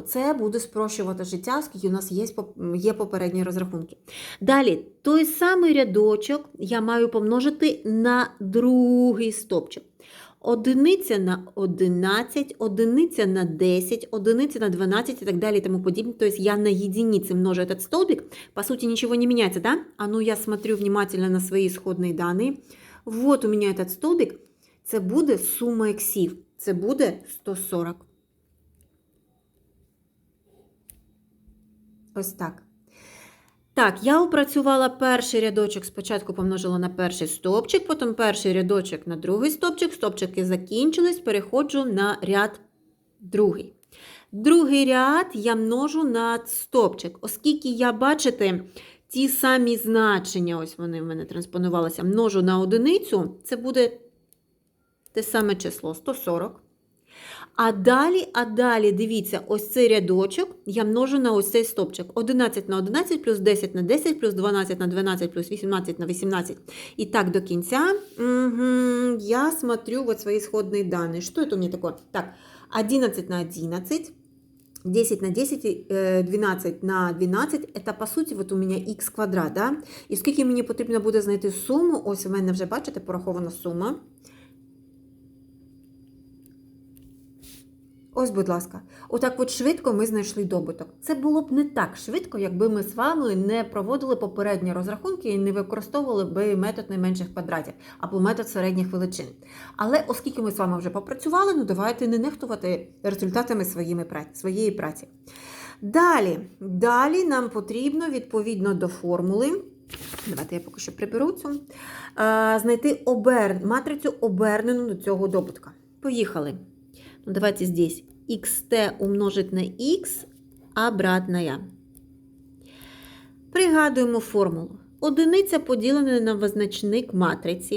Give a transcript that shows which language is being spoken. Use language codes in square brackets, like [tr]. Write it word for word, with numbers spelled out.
[uk] Це буде спрощувати життя, оскільки у нас є, поп- є попередні розрахунки. Далі, той самий рядочок я маю помножити на другий стопчик. Одиниця на одинадцять, одиниця на десять, одиниця на дванадцять і так далі і тому подібне. [ru] Тобто я на единице множу этот столбик. По сути, ничего не меняется, да? А ну, я смотрю внимательно на свои исходные данные. Вот у меня этот столбик. [uk] Це буде сума іксів. Це буде сто сорок. Ось так. Так, я опрацювала перший рядочок, спочатку помножила на перший стопчик, потім перший рядочок на другий стопчик, стопчики закінчились, переходжу на ряд другий. Другий ряд я множу на стопчик, оскільки я, бачите, ті самі значення, ось вони в мене транспонувалися, множу на одиницю, це буде те саме число, сто сорок. А далі, а далі, дивіться, ось цей рядочок я множу на ось цей стопчик. одинадцять на одинадцять, плюс десять на десять, плюс дванадцять на дванадцять, плюс вісімнадцять на вісімнадцять. І так до кінця. Угу. [ru] Я смотрю вот свои исходные данные. Что это у меня такое? Так, одиннадцать на одиннадцать, десять на десять, э, двенадцать на двенадцать. Это, по суті, вот у меня х квадрат, да? [uk] І скільки мені потрібно буде знайти суму? Ось у мене вже, бачите, порахована сума. Ось, будь ласка, отак от швидко ми знайшли добуток. Це було б не так швидко, якби ми з вами не проводили попередні розрахунки і не використовували би метод найменших квадратів або метод середніх величин. Але оскільки ми з вами вже попрацювали, ну давайте не нехтувати результатами своїми пра- своєї праці. Далі, далі нам потрібно відповідно до формули. Давайте я поки що приберу цю. е, Знайти обер... матрицю обернену до цього добутка. Поїхали. [ru] Ну, давайте здесь xt умножить на x, обратная. [uk] Пригадуємо формулу. Одиниця поділена на визначник матриці.